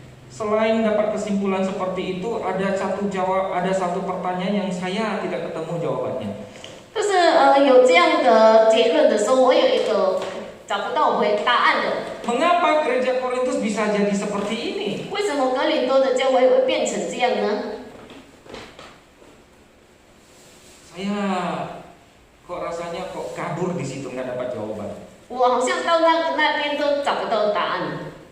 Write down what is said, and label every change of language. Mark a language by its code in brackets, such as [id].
[id] selain dapat kesimpulan seperti itu, ada satu pertanyaan yang saya tidak ketemu jawabannya. [zh] 就是有这样的结论的时候，我有一个找不到答案的。 [id] Mengapa gereja Korintus bisa jadi seperti ini? [zh] 为什么哥林多的教会会变成这样呢？ [id] Saya kok rasanya kok kabur di situ nggak dapat jawaban. [zh] 我好像到那边都找不到答案。